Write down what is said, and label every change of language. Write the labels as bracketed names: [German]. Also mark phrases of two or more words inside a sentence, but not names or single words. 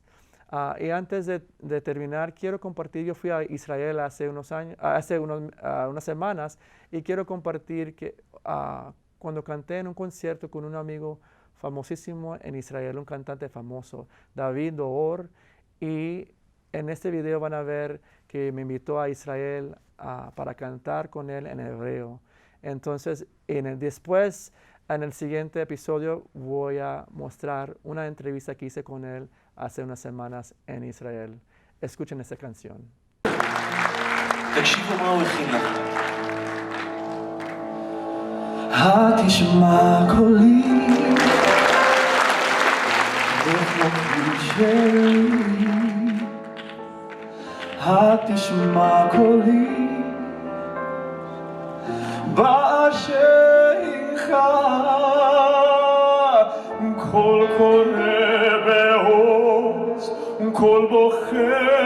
[Spanish] Y antes de terminar, quiero compartir, yo fui a Israel hace unas semanas, y quiero compartir que cuando canté en un concierto con un amigo famosísimo en Israel, un cantante famoso, David Door, y en este video van a ver que me invitó a Israel para cantar con él en hebreo. Entonces, después, en el siguiente episodio, voy a mostrar una entrevista que hice con él hace unas semanas en Israel. Escuchen esta canción. [Hebrew] תקשיבו מה הוא הכין לכם. התשמע קולי בכי שלי, התשמע קולי באשריך, קול קורא בעוז וקול בוכה